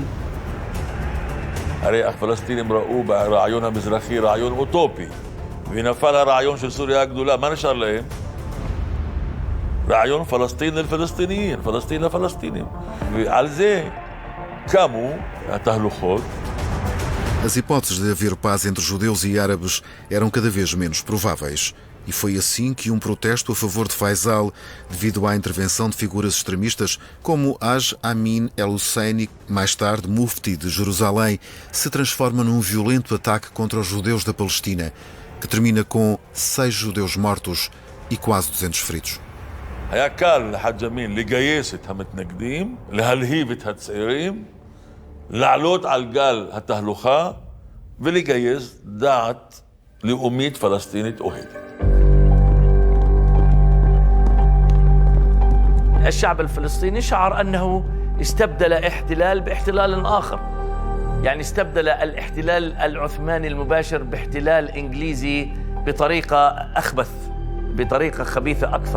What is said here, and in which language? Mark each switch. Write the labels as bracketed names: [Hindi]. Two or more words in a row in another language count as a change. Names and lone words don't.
[Hebrew] הרי הפלסטינים ראו ברעיון המזרחי רעיון אוטופי, ונפל הרעיון של סוריה הגדולה. מה נשאר להם? רעיון פלסטין לפלסטינים, פלסטין לפלסטינים. ועל זה קמו התהלוכות. [Portuguese] As hipóteses de haver paz entre judeus e árabes eram cada vez menos prováveis. E foi assim que um protesto a favor de Faisal, devido à intervenção de figuras extremistas como Haj Amin el-Husseini, mais tarde mufti de Jerusalém, se transforma num violento ataque contra os judeus da Palestina, que termina com 6 judeus mortos e quase 200 feridos. [Hebrew] היה קל לחאג' אמין לגייס את המתנגדים, להלהיב את הצעירים, לעלות על גל התהלוכה ולגייס דעת לאומית פלסטינית אוהדת. [Arabic] الشعب الفلسطيني شعر أنه استبدل احتلال باحتلال آخر، يعني استبدل الاحتلال العثماني المباشر باحتلال إنجليزي بطريقة أخبث، بطريقة خبيثة أكثر.